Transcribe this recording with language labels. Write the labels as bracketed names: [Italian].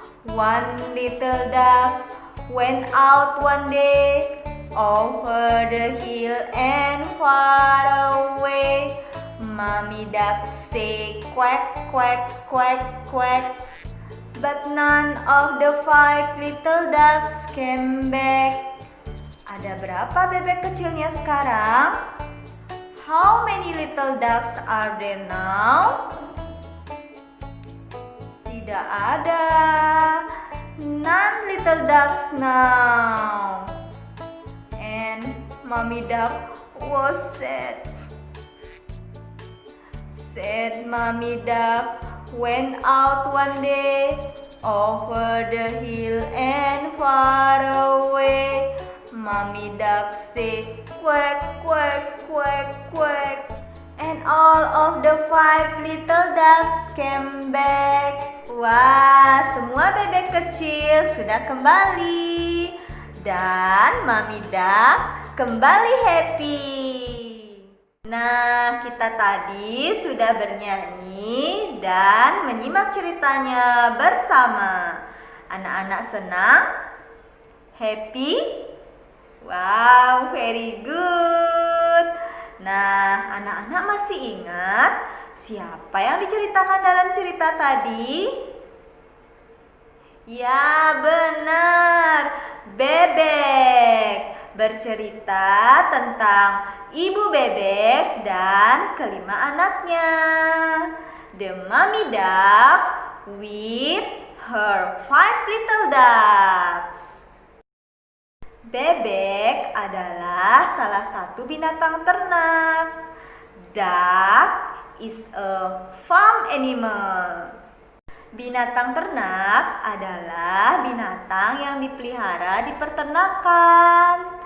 [English] 1 little duck went out one day over the hill and far away. Mommy duck say quack, quack, quack, quack, but none of the 5 little ducks came back. [Indonesian] Ada berapa bebek kecilnya sekarang? [English] How many little ducks are there now? [Indonesian] Tidak ada. [English] None little ducks now. And Mommy duck was sad. Sad Mommy duck went out one day over the hill and far away. Mommy duck say quack, quack, quack, quack, and all of the 5 little ducks came back. [Indonesian] Wah, semua bebek kecil sudah kembali dan Mommy duck kembali happy. Nah, kita tadi sudah bernyanyi dan menyimak ceritanya bersama. Anak-anak senang? [English] Happy? Wow, very good. [Indonesian] Nah, anak-anak masih ingat siapa yang diceritakan dalam cerita tadi? Ya, benar. Bebek bercerita tentang ibu bebek dan kelima anaknya. [English] The mommy duck with her 5 little ducks. [Indonesian] Bebek adalah salah satu binatang ternak. [English] Duck is a farm animal. [Indonesian] Binatang ternak adalah binatang yang dipelihara di peternakan.